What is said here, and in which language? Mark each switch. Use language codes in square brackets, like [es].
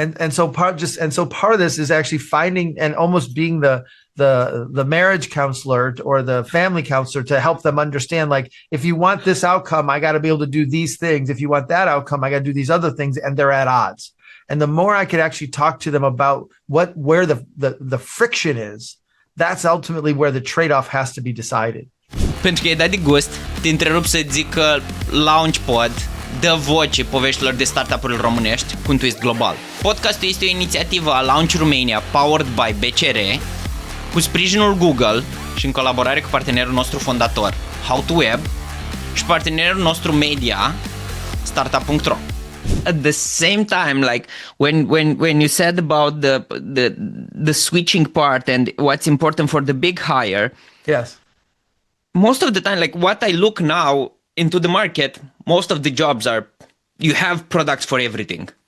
[en] So part of this is actually finding and almost being the marriage counselor or the family counselor to help them understand, like, if you want this outcome, I got to be able to do these things. If you want that outcome, I got to do these other things, and they're at odds. And the more I could actually talk to them about where the friction is, that's ultimately where the trade-off has to be decided. [ro] Pentru că e dat de gust, te întrerup să zic că Launchpod dă voce poveștilor de startup-uri românești cu un twist global. Podcastul este o inițiativă a Launch Romania, powered by BCR, cu sprijinul Google și în colaborare cu partenerul nostru fondator, How2Web, și partenerul nostru media, Startup.ro. [en] At the same time, like when you said about the switching part and what's important for the big hire, yes, most of the time, like what I look now into the market, most of the jobs are, you have products for everything.